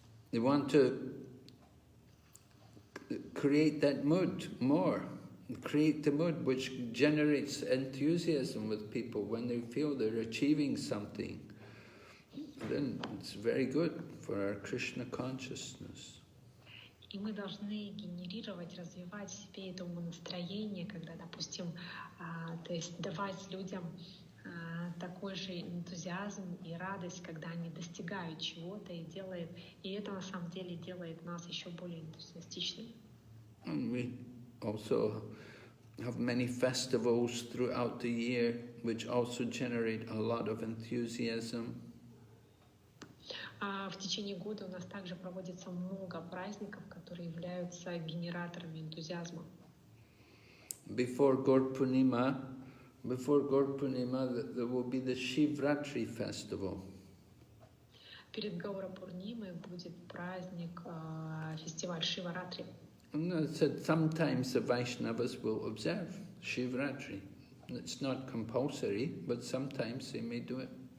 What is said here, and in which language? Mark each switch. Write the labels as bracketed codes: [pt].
[en] They want to create that mood more. Create the mood which generates enthusiasm with people when they feel they're achieving something. Then it's very good for our Krishna consciousness. [ru] И мы должны генерировать, развивать в себе это умонастроение, когда, допустим, то есть давать людям такой же энтузиазм и радость, когда они достигают чего-то и это на самом деле делает нас еще более энтузиастичными. [en] And we also have many festivals throughout the year which also generate a lot of enthusiasm. [ru] В течение года у нас также проводится много праздников, которые являются генераторами энтузиазма. [en] Before Gaur Purnima, there will be the Shivratri festival. [ru] Перед Гаура Пурнимой будет праздник, фестиваль Шиваратри. [en] And I said sometimes the Vaishnavas will observe Shivratri. It's not compulsory, but sometimes they may do it.